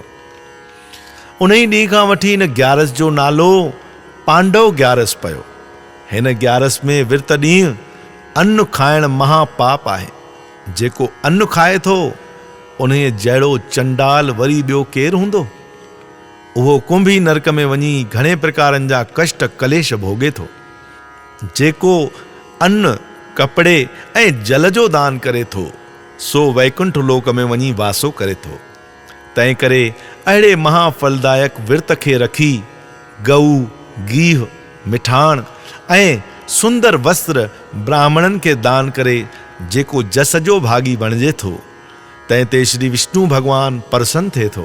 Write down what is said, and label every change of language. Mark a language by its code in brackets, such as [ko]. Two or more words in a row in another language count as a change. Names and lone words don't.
[sd] उन्ही ॾींहं खां वठी हिन ग्यारस जो नालो पांडव ग्यारस पियो। हिन ग्यारस में विर्त ॾींहुं अन्न खाइण महापाप आहे। जेको अन्न खाए थो उन्हीअ जहिड़ो चंडाल वरी ॿियो केरु हूंदो। उहो कुंभी नरक में वञी घणे प्रकारनि जा कष्ट कलेश भोगे थो। जेको अन्न कपड़े ऐं जल जो दान करे थो सो वैकुंठ लोक में वञी वासो करे थो। तंहिं करे अहिड़े महाफलदायक विर्त खे रखी गऊ गीह मिठाण ऐं सुंदर वस्त्र ब्राह्मणनि खे दान करे जेको जस जो भागी बणिजे थो, तंहिं ते श्री विष्णु भगवान प्रसन्न थिए थो।